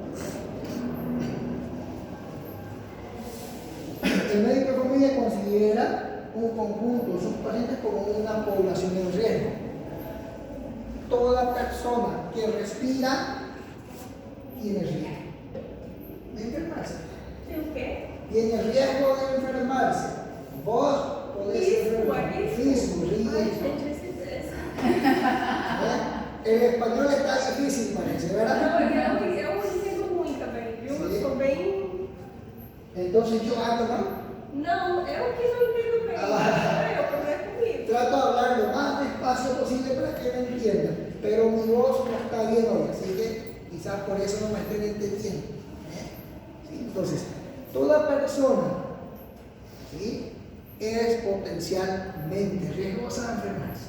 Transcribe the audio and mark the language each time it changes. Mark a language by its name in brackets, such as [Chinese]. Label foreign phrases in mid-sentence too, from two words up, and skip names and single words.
[Spanish] El médico de familia considera un conjunto de sus pacientes como una población en riesgo. Toda persona que respira tiene riesgo de enfermarse. ¿El qué? Tiene riesgo de enfermarse. Vos podés enfermarse. [Portuguese] Risco. [Spanish] Riesgo. [Portuguese] Ai, gente, esse estresse. [Spanish] El español está difícil, parece, ¿verdad? [Portuguese] Não, eu entendo muito também, viu? Eu sou bem. [Spanish] Entonces yo hablo, ¿no? [Portuguese] Não, eu que não entendo bem. Eu, problema comigo. [Spanish] Trato de hablar lo más despacio posible para que me entiendan, pero mi voz no está bien hoy, así que quizás por eso no me estén entendiendo. ¿Sí? Entonces, toda persona, ¿sí?, es potencialmente riesgosa de enfermarse.